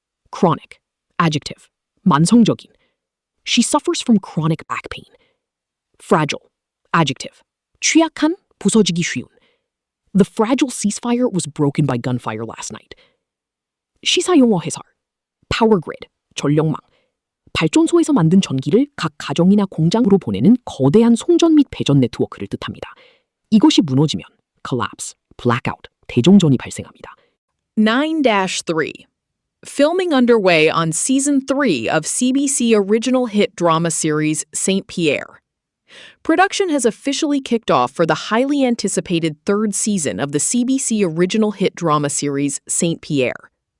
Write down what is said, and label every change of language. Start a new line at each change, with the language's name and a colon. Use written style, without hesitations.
English: Chronic. Adjective.
Korean: 만성적인.
English: She suffers from chronic back pain. Fragile. Adjective.
Korean: 취약한, 부서지기 쉬운.
English: The fragile ceasefire was broken by gunfire last night.
Korean: 시사용어 해설.
English: Power grid.
Korean: 전력망. 발전소에서 만든 전기를 각 가정이나 공장으로 보내는 거대한 송전 및 배전 네트워크를 뜻합니다. 이것이 무너지면
English: collapse, blackout,
Korean: 대정전이 발생합니다. 9-3.
English: Filming underway on Season 3 of CBC original hit drama series St. Pierre. Production has officially kicked off for the highly anticipated third season of the CBC original hit drama series St. Pierre.